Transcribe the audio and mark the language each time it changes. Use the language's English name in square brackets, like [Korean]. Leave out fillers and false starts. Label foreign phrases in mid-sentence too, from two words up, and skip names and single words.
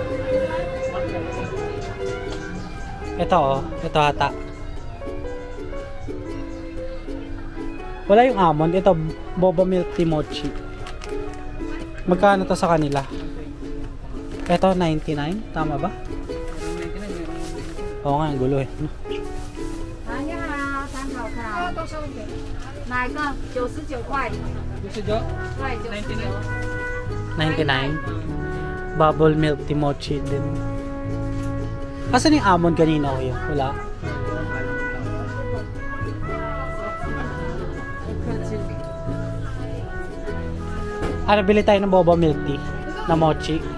[Filipino] Ito oh, ito ata. Wala yung almond, ito boba milk tea mochi. Magkano to sa kanila? Ito 99, tama ba? 99 Oo nga, ang gulo eh. [Chinese] 哪一个？99块。 [Filipino] Gusto nyo? [Chinese] 对，99。 [Filipino] 99. Bubble milk tea mochi din. Asan yung almond kanina ko yun? Wala. Ano, bili tayo ng boba milk tea na mochi.